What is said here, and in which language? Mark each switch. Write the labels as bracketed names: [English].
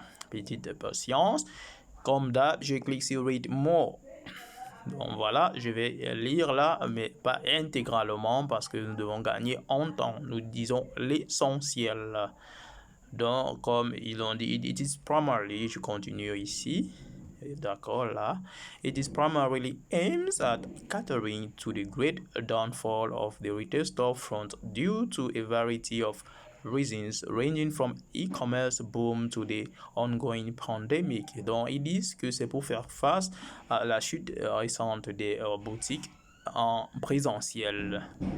[French] Petite patience. Comme d'hab, je clique sur Read More. Donc voilà, je vais lire là, mais pas intégralement parce que nous devons gagner en temps. Nous disons l'essentiel. Donc, comme ils ont dit, [English] it is primarily, [French] je continue ici. D'accord, là. [English] It is primarily aims at catering to the great downfall of the retail storefront due to a variety of reasons ranging from e-commerce boom to the ongoing pandemic. [French] Donc, ils disent que c'est pour faire face à la chute récente des boutiques en présentiel.